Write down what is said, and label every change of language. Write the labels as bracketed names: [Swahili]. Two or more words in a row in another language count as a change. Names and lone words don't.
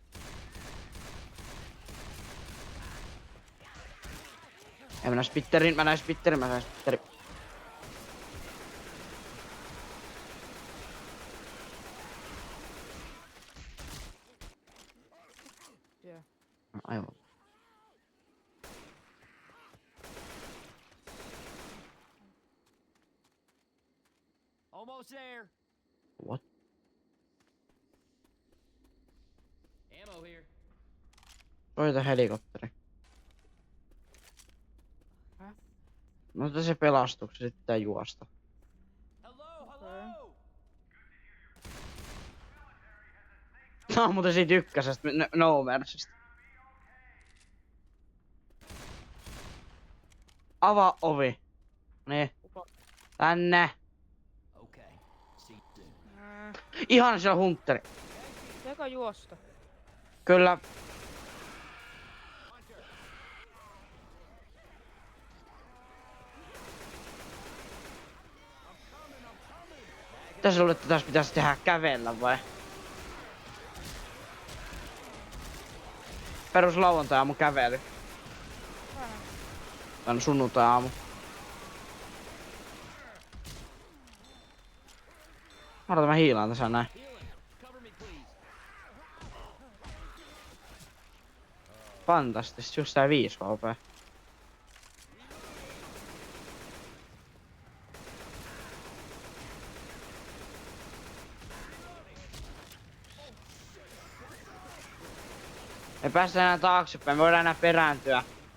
[Finnish] Ei mä näe spitterin, mä näen spitterin. [English] Yeah. [Finnish] Aivan. [English] Almost there. What? Ammo here. [Finnish] Soita helikopteri. Häh? No se pelastuksen sitten pitää juosta. [English] Hello, hello. [Finnish] Tää on muuten siitä ykkösestä, No Mercystä. Avaa ovi. Niin. Kuka? Tänne. [English] Okay. See you soon. [Finnish] Ihan siellä Hunteri. Jaka juosta. Kyllä. Mitä sä luulet, että tässä pitäisi tehdä kävellä vai? Perus lauantai-aamu kävely. Tai sunnuntai-aamu. Odota, mä hiilaan tässä näin. [English] Healing. Cover me, please. [Finnish] Fantastista, just tää 5 HP. Me päästään enää taaksepäin, me voidaan enää perääntyä.